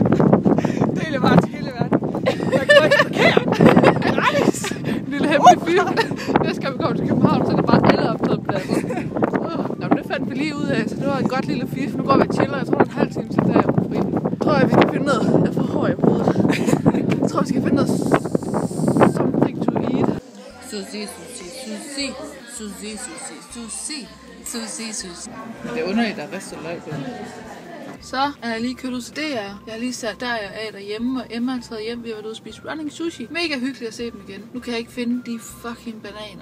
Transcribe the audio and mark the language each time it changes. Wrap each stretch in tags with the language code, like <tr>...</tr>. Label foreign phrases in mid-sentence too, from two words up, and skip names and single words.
<da>Det er bare til hele verden. Der er gratis parkering! Gratis! En lille hemmelig film. Næste gang vi kommer til København, så er det bare alle optaget pladser. Nå, men det fandt vi lige ud af, så det var et godt lille fif. Nu går vi og chiller. Jeg tror, det er en halv time til der er fri. Jeg tror, vi skal finde noget. Jeg får hår i hovedet. Jeg tror, vi skal finde noget</da> <en>something to eat.</en> <da>Sushi. Det er underligt, der er ristet løg på. Så er jeg lige kørt ud til DR. Jeg har lige sat der af derhjemme, og Emma er taget hjem. Vi har været ude og spise</da> <en>running sushi.</en> <da>Mega hyggeligt at se dem igen. Nu kan jeg ikke finde de fucking bananer.</da>